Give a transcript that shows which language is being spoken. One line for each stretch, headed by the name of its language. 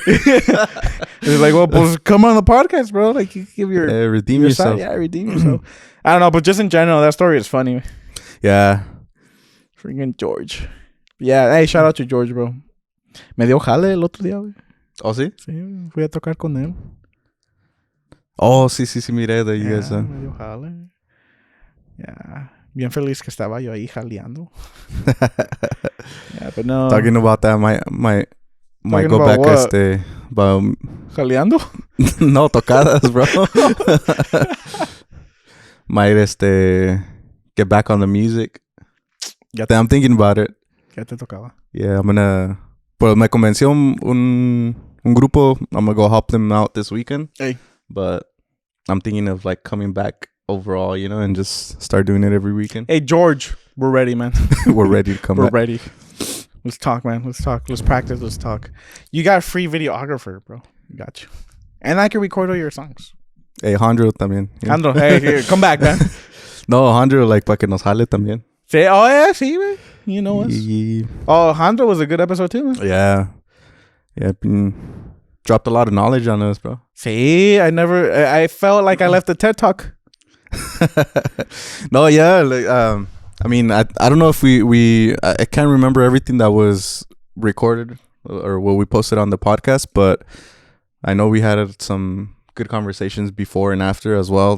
English: He's like, well, pues come on the podcast, bro. Like, you give your redeem your yourself. side. Yeah, redeem yourself. I don't know, but just in general, that story is funny. Yeah. Freaking George. Yeah, hey, shout out to George, bro.
Spanish: Me dio jale el otro día, güey. Oh, sí? Sí, fui a tocar con él.
English: Oh,
Spanish: sí, miré
English: that you guys.
Spanish: Me dio jale. Yeah. Bien feliz que estaba yo ahí jaleando.
English: Yeah, but no. Talking about that, might Talking go about back what? about
Spanish: ¿Jaleando? no tocadas, bro.
English: Might get back on the music. I'm thinking about it.
Spanish: Ya te tocaba.
English: Yeah, I'm gonna.
Spanish: Pues me convenció un grupo.
English: I'm gonna go help them out this weekend. Hey. But I'm thinking of like coming back overall, you know, and just start doing it every weekend. Hey, George, we're ready, man. We're ready to come We're back. ready. Let's talk, man. Let's talk. Let's practice. Let's talk. You got a free videographer, bro. Got you. And I can record all your songs. Hey, Jandro también. Yeah. Andro, hey, here, come back, man.
Spanish: No, Jandro, like, para que nos jale también.
English: Sí, oh, yeah, sí, man. You know us. Yeah. Oh, Andro was a good episode, too, man. Yeah. Dropped a lot of knowledge on us, bro. See, I felt like I left a TED Talk. No, yeah. Like, I mean, I don't know if I can't remember everything that was recorded or what we posted on the podcast, but I know we had some good conversations before and after as well.